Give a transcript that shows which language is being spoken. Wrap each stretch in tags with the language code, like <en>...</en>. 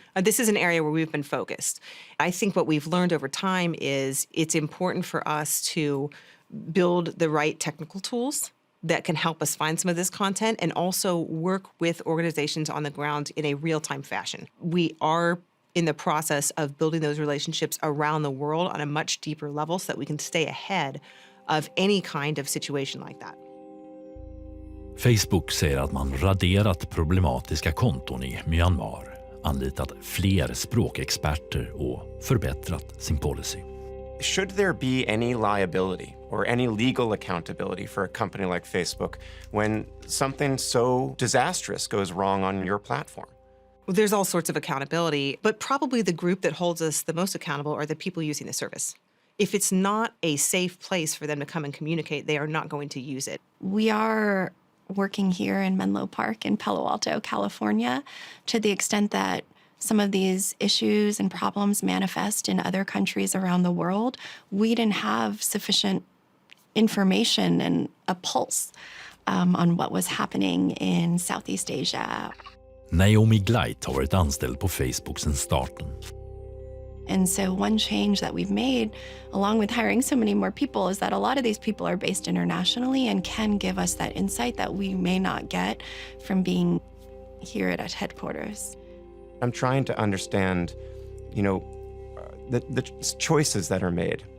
<en>This is an area where we've been focused. I think what we've learned over time is it's important for us to build the right technical tools that can help us find some of this content and also work with organizations on the ground in a real-time fashion. We are in the process of building those relationships around the world on a much deeper level so that we can stay ahead of any kind of situation like that.</en> <sv>Facebook säger att man raderat problematiska konton i Myanmar, anlitat fler språkexperter och förbättrat sin policy.</sv> <en>Should there be any liability or any legal accountability for a company like Facebook when something so disastrous goes wrong on your platform? Well, there's all sorts of accountability, but probably the group that holds us the most accountable are the people using the service. If it's not a safe place for them to come and communicate, they are not going to use it. We are working here in Menlo Park in Palo Alto, California, to the extent that some of these issues and problems manifest in other countries around the world. We didn't have sufficient information and a pulse on what was happening in Southeast Asia.</en> <sv>Naomi Gleit har varit anställd på Facebook sedan starten.</sv> <en>And so one change that we've made, along with hiring so many more people, is that a lot of these people are based internationally and can give us that insight that we may not get from being here at headquarters. I'm trying to understand, the choices that are made.</en>